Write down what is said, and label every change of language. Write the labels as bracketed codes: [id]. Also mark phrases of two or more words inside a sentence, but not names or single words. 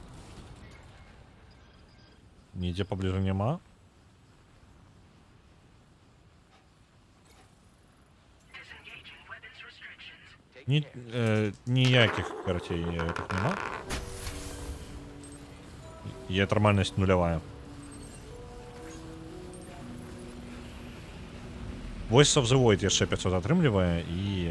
[be] Нідзе паблізу няма. Ніякіх, карацей, ніякіх няма. Є нормальнасць нулявая. Voice of the Void яшчэ 500 атрымлівае і...